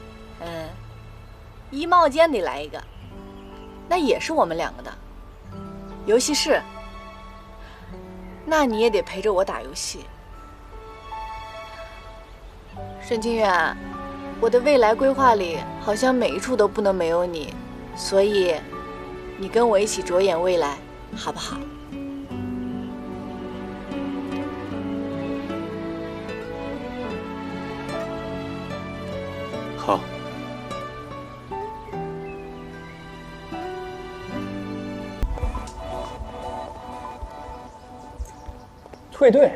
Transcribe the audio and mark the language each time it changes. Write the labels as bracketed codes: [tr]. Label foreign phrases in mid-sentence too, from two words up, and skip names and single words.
[zh] 衣帽間得來一個，那也是我們兩個的。遊戲室，那你也得陪着我打遊戲。沈清源，我的未來規劃裡好像每一處都不能沒有你，所以你跟我一起着眼未來，好不好？好。退队？